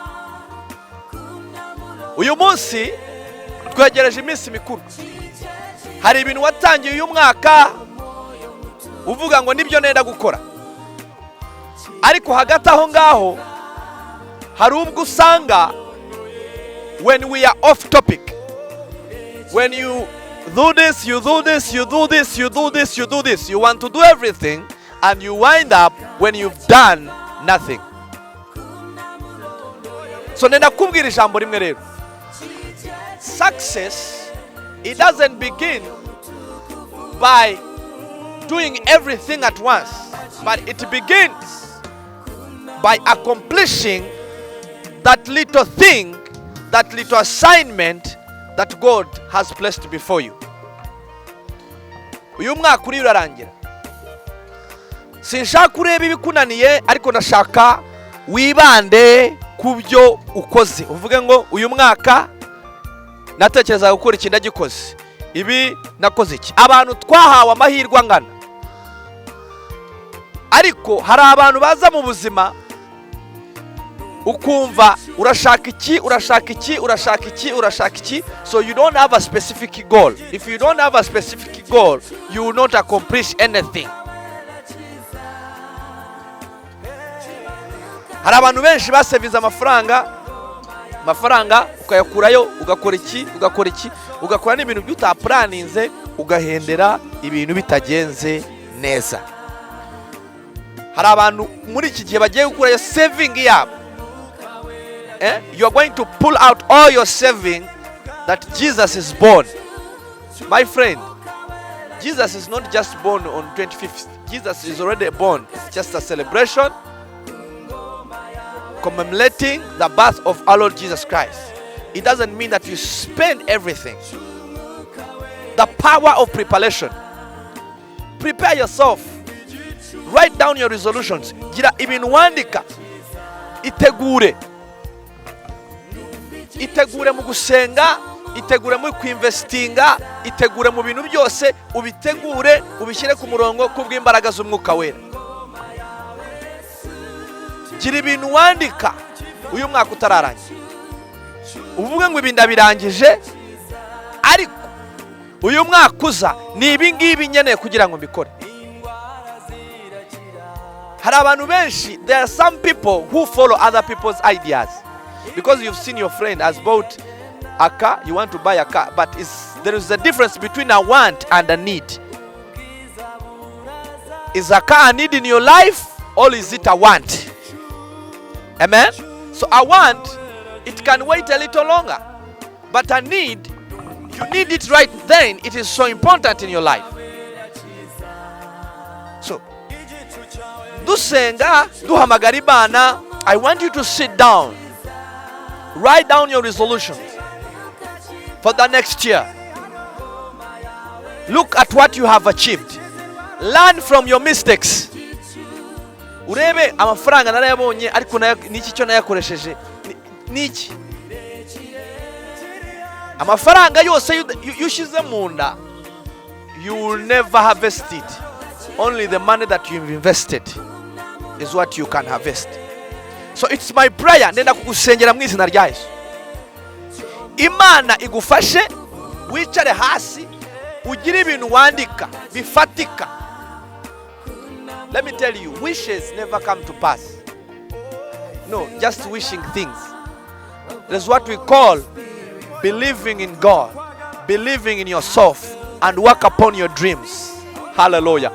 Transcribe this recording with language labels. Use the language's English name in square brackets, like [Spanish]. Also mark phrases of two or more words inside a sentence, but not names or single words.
[Kinyarwanda] Uyu munsi twegereje iminsi mikuru. Hari ibintu watangiye uyu mwaka uvuga ngo nibyo nenda gukora, ariko hagati aho ngaho hari ubwo usanga [English] when we are off topic, when you do this, you do this, you do this, you do this, you do this, you want to do everything, and you wind up when you've done nothing. [Kinyarwanda] So nenda kubwira ijambo rimwe rero. [English] Success, it doesn't begin by doing everything at once, but it begins by accomplishing that little thing, that little assignment that God has placed before you. [Kinyarwanda] Uyu mwaka uri urarangira. Sinshaka kureba ibikunaniye, ariko ndashaka wibande kubyo ukoze. Uvuge ngo uyu mwaka natekereza gukora ikintu gikoze. Ibi nakoze iki? Abantu twahawe amahirwe angana, ariko hari abantu baza mu buzima ukumva urashaka iki, [English] so you don't have a specific goal. If you don't have a specific goal, you will not accomplish anything. [Kinyarwanda] Hari abantu benshi baseviza amafaranga ukayakurayo ugakora n'ibintu by'utaplaninze, ugahendera ibintu bitagenze neza. Hari abantu muri iki gihe bagiye gukurayo saving yabo. [English] You are going to pull out all your saving that Jesus is born. My friend, Jesus is not just born on 25th. Jesus is already born. It's just a celebration commemorating the birth of our Lord Jesus Christ. It doesn't mean that you spend everything. The power of preparation. Prepare yourself. Write down your resolutions. [Kinyarwanda] Gira ibintu wandika. Itegure mu gusenga, itegure mu kwinvestinga, itegure mu bintu byose, ubitegure ubishyire ku murongo kubw'imbaraga z'umwuka wera. Gira ibintu wandika uyu mwaka utararangira, uvuge ngo ibi ndabirangije, ariko uyu mwaka uza ni ibi ngibi nkeneye kugira ngo mbikore. Hari abantu benshi, [English] there are some people who follow other people's ideas because you've seen your friend has bought a car, you want to buy a car, but there is a difference between a want and a need. Is a car a need in your life, or is it a want? Amen? So a want, it can wait a little longer, but a need, you need it right then. It is so important in your life. So [Kinyarwanda] dusenga duhamagara Imana, [English] I want you to sit down, write down your resolutions for the next year. Look at what you have achieved, learn from your mistakes. [Kinyarwanda] Urebe amafaranga narayabonye ariko niki cyo nayakoresheje niki. Amafaranga yose yushize munda, [English] you will never harvest it. Only the money that you've invested is what you can harvest. So it's my prayer, [Kinyarwanda] ndenda kugusengera mu izina rya Yesu, Imana igufashe wicare hasi ugire ibintu wandika bifatika. [English] Let me tell you, wishes never come to pass. No, just wishing things. That's what we call believing in God, believing in yourself, and work upon your dreams. Hallelujah.